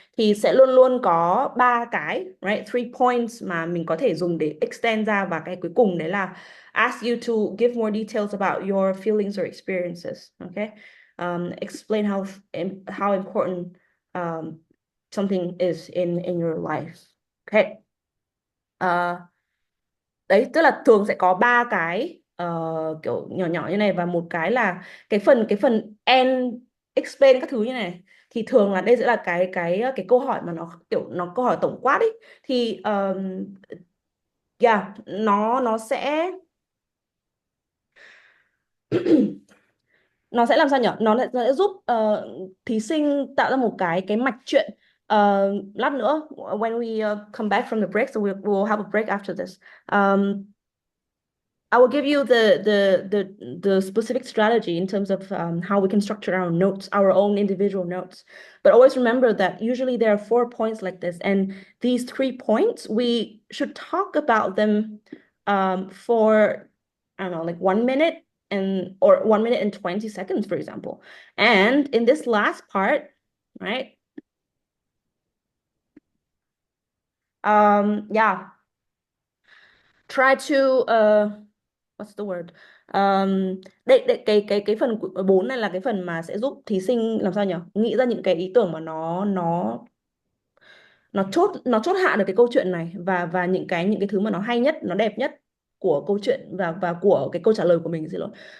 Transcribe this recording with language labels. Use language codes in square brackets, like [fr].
[vi] Thì sẽ luôn luôn có ba cái, right? 3 points mà mình có thể dùng để extend ra, và cái cuối cùng đấy là [en] ask you to give more details about your feelings or experiences. Okay? Explain how important something is in your life. Okay. [vi] Đấy, tức là thường sẽ có ba cái kiểu nhỏ nhỏ như này, và một cái là cái phần end explain các thứ như này, thì thường là đây sẽ là cái câu hỏi mà nó kiểu nó câu hỏi tổng quát ấy, thì yeah, nó sẽ nó sẽ làm sao nhỉ, nó sẽ giúp thí sinh tạo ra một cái mạch chuyện. Lát nữa [en] when we come back from the break, so we'll have a break after this. I will give you the specific strategy in terms of how we can structure our notes, our own individual notes. But always remember that usually there are 4 points like this, and these 3 points we should talk about them for, I don't know, like 1 minute or 1 minute and 20 seconds, for example. And in this last part, right? Yeah, try to what's the word? [vi] Đây, cái phần 4 này là cái phần mà sẽ giúp thí sinh làm sao nhỉ? Nghĩ ra những cái ý tưởng mà nó chốt hạ được cái câu chuyện này, và những cái thứ mà nó hay nhất, nó đẹp nhất của câu chuyện và của cái câu trả lời của mình, xin lỗi.